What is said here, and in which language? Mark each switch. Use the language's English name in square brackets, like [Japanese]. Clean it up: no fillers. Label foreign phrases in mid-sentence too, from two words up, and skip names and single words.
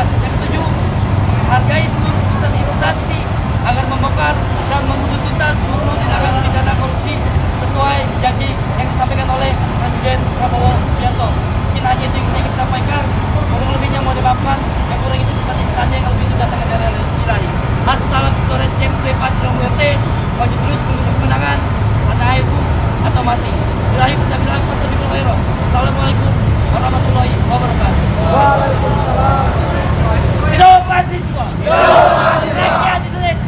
[Indonesian] Yang ketujuh, menghargai seluruh putusan instansi agar membongkar dan mengusut tuntas seluruh tindakan pidana korupsi sesuai janji yang disampaikan oleh Presiden Prabowo Subianto. Mungkin hanya itu yang saya ingin sampaikan. Kurang lebihnya mau dimaafkan, yang kurang itu seperti saja, yang lebih itu datangnya dari Allah Ilahi. [Spanish] Hasta victoria siempre patria muerte. [Indonesian] Maju terus menuju kemenangan, mana itu atau mati. [Arabic] Ilahi [Indonesian] bisa bilang [Arabic] والسلام عليكم ورحمة الله وبركاته. السلام عليكم ورحمة الله وبركاته. [Indonesian] Waalaikumsalam. Hidup mahasiswa. Rakyat Indonesia.